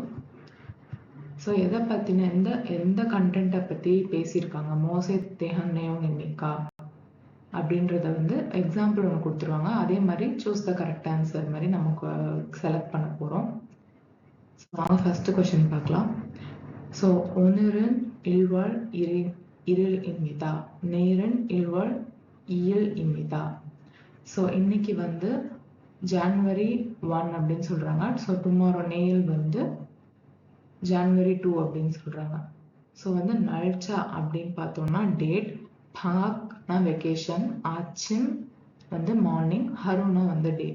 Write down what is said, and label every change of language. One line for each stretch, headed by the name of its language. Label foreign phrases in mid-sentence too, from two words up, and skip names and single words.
Tamil: ஸோ எதை பற்றின எந்த கண்டென்ட்டை பற்றி பேசியிருக்காங்க
Korean: 무엇에 대한 내용입니까
Tamil: அப்படின்றத வந்து எக்ஸாம்பிள் ஒன்று கொடுத்துருவாங்க. அதே மாதிரி
English: choose the correct answer
Tamil: மாதிரி நமக்கு செலக்ட் பண்ண போகிறோம். ஸோ வாங்க
English: first question
Tamil: பார்க்கலாம். ஸோ
Korean: 오늘은 1월 1일입니다. 내일은 1월 2일입니다.
Tamil: ஸோ இன்னைக்கு வந்து ஜான்வரி 1 அப்படின்னு சொல்றாங்க. ஸோ டுமாரோ நேல் வந்து ஜான்வரி 2 அப்படின்னு சொல்றாங்க. ஸோ வந்து நல்ச்சா அப்படின்னு பார்த்தோம்னா டேட், பாக்னா வெக்கேஷன், ஆச்சிம் வந்து மார்னிங், ஹருனா வந்து டே.